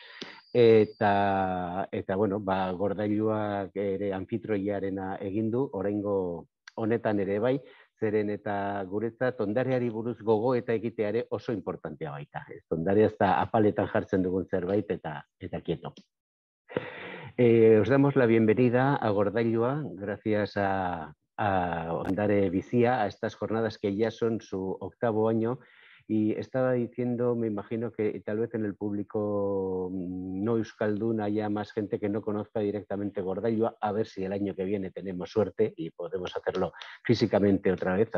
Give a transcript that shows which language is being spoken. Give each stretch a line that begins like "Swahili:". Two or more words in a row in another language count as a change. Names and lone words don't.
Basque: Eta bueno, Gordailuak ere anfitroiarena egin du, oraingo honetan ere bai, zeren eta guretzat ondareari buruz gogo eta egiteare oso importantea baita. Ondarea ez da apaletan jartzen dugun zerbait eta quieto.
Spanish: Os damos la bienvenida a Gordailua, gracias a Ondare Bizia, a estas jornadas que ya son su 8º año. Y estaba diciendo, me imagino que tal vez en el público no euskaldun haya más gente que no conozca directamente Gordailua, a ver si el año que viene tenemos suerte y podemos hacerlo físicamente otra vez.